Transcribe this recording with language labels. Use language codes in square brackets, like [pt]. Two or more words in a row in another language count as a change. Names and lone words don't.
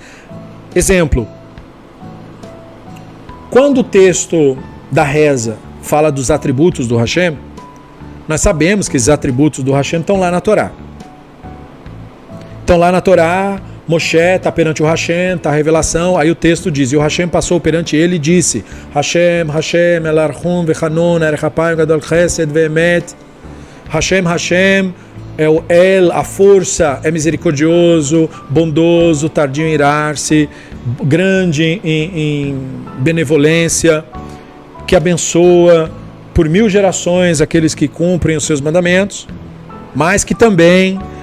[pt] Exemplo, quando o texto da reza fala dos atributos do Hashem, nós sabemos que esses atributos do Hashem estão lá na Torá. Estão lá na Torá, Moshe está perante o Hashem, está a revelação, aí o texto diz, e o Hashem passou perante ele e disse, [he] השם, השם, אל רחום, וחנון, ארך אפים, גדול חסד, ואמת, השם, [pt] é o El, a força, é misericordioso, bondoso, tardio em irar-se, grande em benevolência, que abençoa por 1000 gerações aqueles que cumprem os seus mandamentos, mas que também